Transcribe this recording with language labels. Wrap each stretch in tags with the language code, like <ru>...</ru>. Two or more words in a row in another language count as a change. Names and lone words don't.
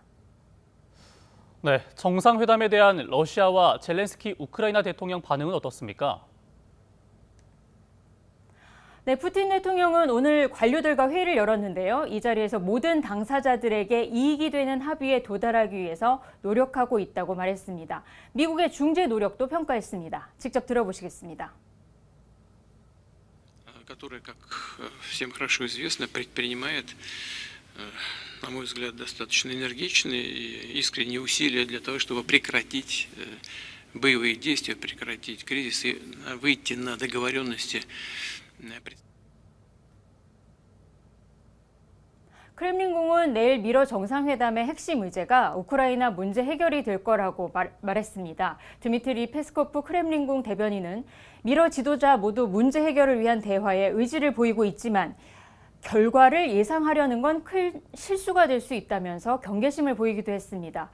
<ko>네, 정상회담에 대한 러시아와 젤렌스키 우크라이나 대통령 반응은 어떻습니까? 네, 푸틴 대통령은 오늘 관료들과 회의를 열었는데요. 이 자리에서 모든 당사자들에게 이익이 되는 합의에 도달하기 위해서 노력하고 있다고 말했습니다. 미국의 중재 노력도 평가했습니다. 직접 들어보시겠습니다.</ko> <ru>который, как всем хорошо известно, предпринимает, на мой взгляд, достаточно энергичные и искренние усилия для того, чтобы прекратить боевые действия, прекратить кризис и выйти на договоренности.</ru> <ko>크렘린궁은 내일 미러 정상회담의 핵심 의제가 우크라이나 문제 해결이 될 거라고 말했습니다. 드미트리 페스코프 크렘린궁 대변인은 미러 지도자 모두 문제 해결을 위한 대화에 의지를 보이고 있지만 결과를 예상하려는 건 큰 실수가 될 수 있다면서 경계심을 보이기도 했습니다.</ko>